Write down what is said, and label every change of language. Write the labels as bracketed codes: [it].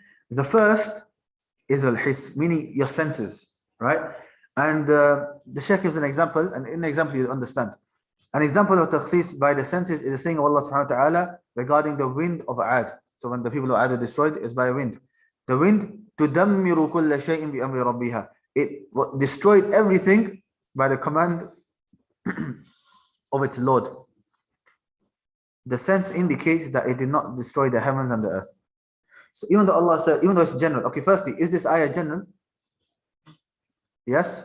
[en] The first is al-hiss, meaning your senses, right? And the Sheikh gives an example, and in the example you understand. An example of takhsis by the senses is the saying of Allah subhanahu wa ta'ala regarding the wind of Ad. So when the people of Ad were destroyed, it's by a wind. The wind, [ar] تُدَمِّرُ كُلَّ شَيْءٍ بِأَمْرِ رَبِّهَا. [en] It destroyed everything by the command of its Lord. The sense indicates that it did not destroy the heavens and the earth. So even though Allah said, even though it's general, okay, firstly, is this ayah general? Yes.